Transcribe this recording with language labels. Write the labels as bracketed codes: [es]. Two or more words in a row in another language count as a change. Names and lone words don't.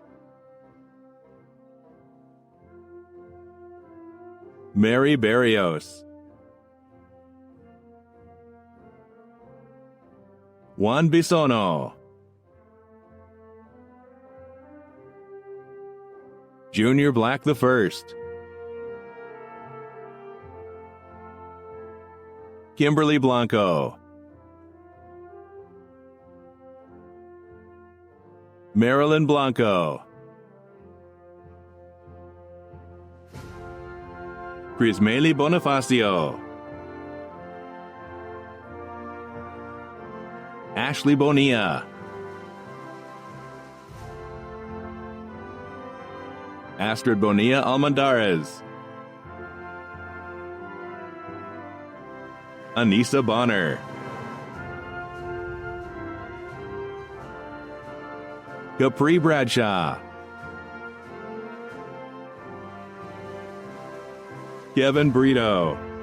[en] Mary Barrios. Juan Bisono. Junior Black the First. Kimberly Blanco. Marilyn Blanco. Crismeli Bonifacio. Ashley Bonilla. Astrid Bonilla Almendarez. Anissa Bonner. Capri Bradshaw. Kevin Brito.